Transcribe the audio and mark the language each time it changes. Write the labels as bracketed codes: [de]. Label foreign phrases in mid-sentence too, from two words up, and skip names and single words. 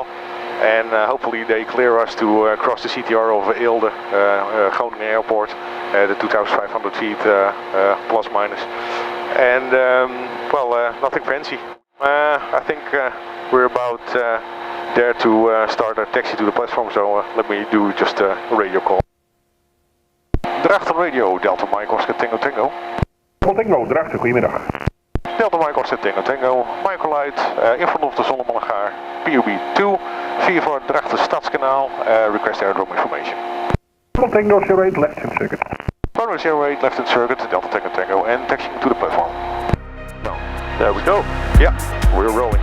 [en] And hopefully they clear us to cross the CTR of Eelde, Groningen Airport, the 2,500 feet plus minus. And well, nothing fancy. I think we're about there to start our taxi to the platform, so let me do just a radio call. Drachten Radio, Delta Mike Oscar Tango Tango. Tango, Drachten, goedemiddag. Delta Mike Oscar Tango Tango, Microlight, in front of the Zonnemannegaar, POB 2, via voor Drachten Stadskanaal, request airdrome information. Tango 08, left hand circuit. Runway 08, left hand circuit, Delta Tango Tango, and taxiing to the platform. So, there we go. Yeah, we're rolling.